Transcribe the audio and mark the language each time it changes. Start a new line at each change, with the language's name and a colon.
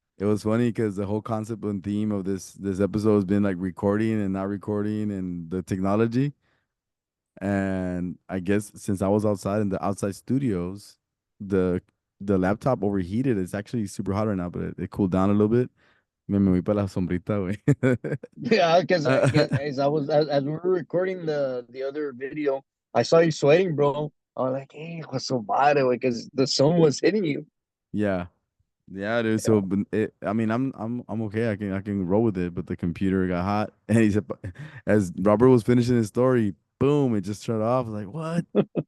English: it was funny because the whole concept and theme of this episode has been like recording and not recording and the technology. And I guess since I was outside in the outside studios, the the laptop overheated. It's actually super hot right now, but it cooled down a little bit.
Spanish: Me voy para la sombrita, güey.
English: Yeah, because as I was as we were recording the other video, I saw you sweating, bro. I was like, hey, what's so bad? Because the sun was hitting you. Yeah. Yeah, dude. Yeah. So, but I mean, I'm okay. I can roll with it. But the computer got hot, and he said, as Robert was finishing his story, boom, it just shut off. I was like, what?